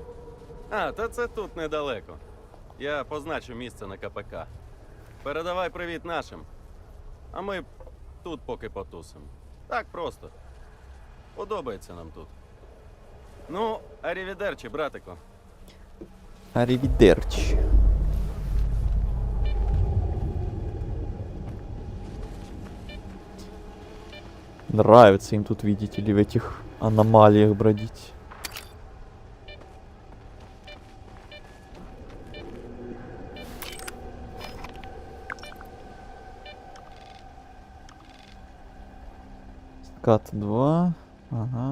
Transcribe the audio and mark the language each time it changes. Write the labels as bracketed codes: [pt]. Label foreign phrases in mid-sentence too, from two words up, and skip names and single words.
[uk] А, та це тут недалеко. Я позначу місце на КПК. Передавай привіт нашим. А ми тут поки потусимо. Так просто. Подобається нам тут. Ну, арівідерчі, братико. Аривидерчи. [ru] Нравится им тут, видите ли, в этих аномалиях бродить. Скат 2. Ага.